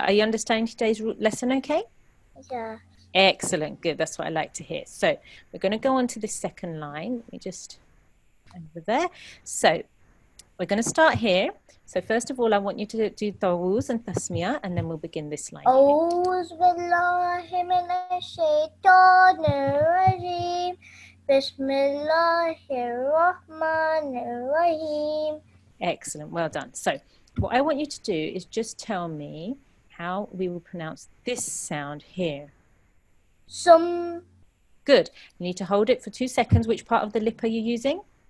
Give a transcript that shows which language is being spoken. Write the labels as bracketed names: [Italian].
[English] Are you understanding today's lesson okay? Yeah. Excellent, good. That's what I like to hear. So we're going to go on to the second line. Let me just over there. So we're going to start here. So first of all, I want you to do tawuz and tasmiyah, and then we'll begin this line. [Arabic] أعوذ بالله من الشيطان الرجيم بسم الله الرحمن الرحيم. [English] Excellent, well done. So what I want you to do is just tell me how we will pronounce this sound here. Good. You need to hold it for 2 seconds. Which part of the lip are you using?